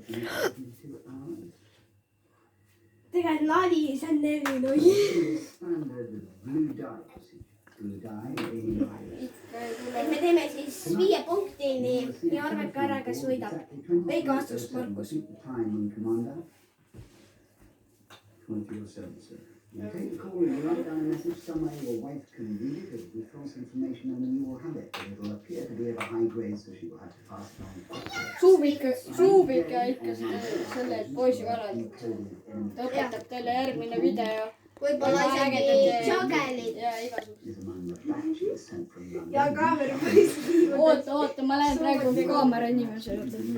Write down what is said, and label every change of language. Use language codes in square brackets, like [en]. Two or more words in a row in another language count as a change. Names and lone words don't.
[et] Tegelikult nali, see on 4-0. Et me teeme siis 5 punktini ja arvake ära, kes võidab. Õige vastus, Markus. [en] You take the call and you write down a message somewhere your wife can read it as with false information and then you will have it. But it will appear to be of a high grade, so she will have to pass it on. [et] Suubike ikka selle poisi korral. Ta õpetab teile järgmine video. Võib-olla isegi jogelid. Ja igasugused. Ja kaamera poisi. Oota, ma lähen praegu kaamera inimese juurde.